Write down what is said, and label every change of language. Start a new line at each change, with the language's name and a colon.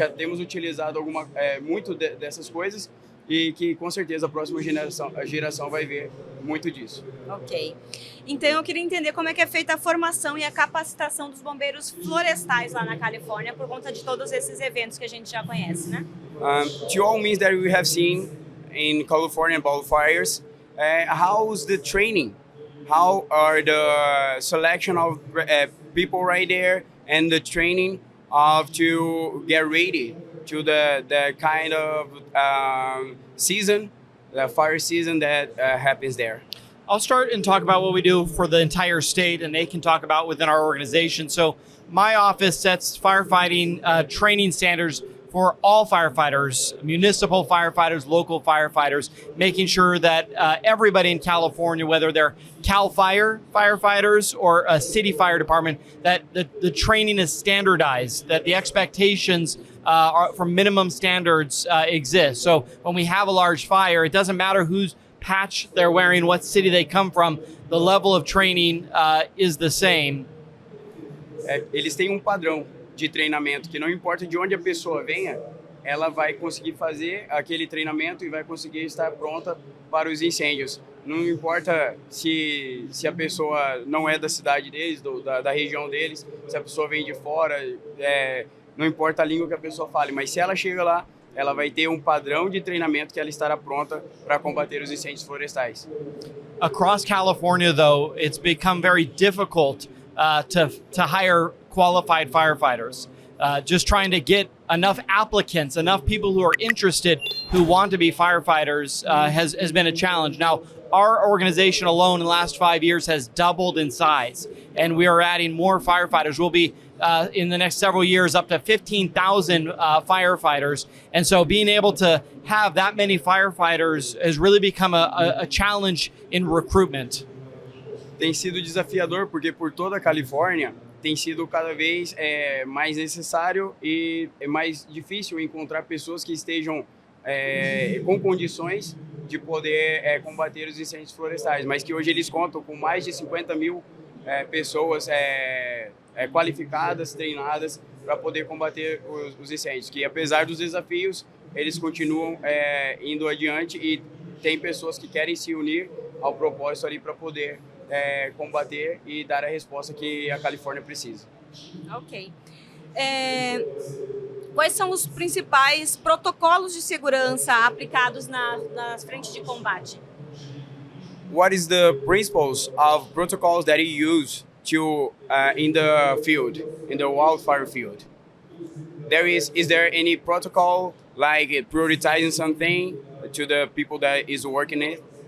Portuguese: Já temos utilizado muito dessas coisas, e que com certeza a próxima geração vai ver muito disso. Ok. Então eu queria entender como é que é feita a formação e a capacitação dos bombeiros florestais lá na Califórnia por conta de todos esses eventos que a gente já conhece, né?
English: To all means that we have seen in California wildfires, how's the training? How are the selection of people right there and the training to get ready to the kind of season, the fire season that happens there. I'll start and talk about what we do for the entire state, and they can talk about within our organization. So my office sets firefighting training standards for all firefighters, municipal firefighters, local firefighters, making sure that everybody in California, whether they're CAL FIRE firefighters or a city fire department, that the training is standardized, that the expectations for minimum standards exist. So when we have a large fire, it doesn't matter whose patch they're wearing, what city they come from, the level of training is the same.
Portuguese: Eles têm padrão de treinamento que não importa de onde a pessoa venha, ela vai conseguir fazer aquele treinamento e vai conseguir estar pronta para os incêndios. Não importa se a pessoa não é da cidade deles, da região deles, se a pessoa vem de fora, não importa a língua que a pessoa fale, mas se ela chega lá, ela vai ter padrão de treinamento que ela estará pronta para combater os incêndios florestais.
English: Across California, though, it's become very difficult to hire qualified firefighters. Just trying to get enough applicants, enough people who are interested, who want to be firefighters has been a challenge. Now, our organization alone in the last 5 years has doubled in size, and we are adding more firefighters. We'll be in the next several years up to 15,000 firefighters. And so being able to have that many firefighters has really become a challenge in recruitment.
Portuguese: Tem sido desafiador porque por toda a Califórnia tem sido cada vez mais necessário e mais difícil encontrar pessoas que estejam com condições de poder combater os incêndios florestais, mas que hoje eles contam com mais de 50 mil pessoas qualificadas, treinadas para poder combater os incêndios, que apesar dos desafios, eles continuam indo adiante e tem pessoas que querem se unir ao propósito ali para poder combater e dar a resposta que a Califórnia precisa. Ok. Quais são os principais protocolos de segurança aplicados nas frentes de combate?
English: What is the principles of protocols that you use to in the field, in the wildfire field? Is there any protocol like prioritizing something to the people that is working it?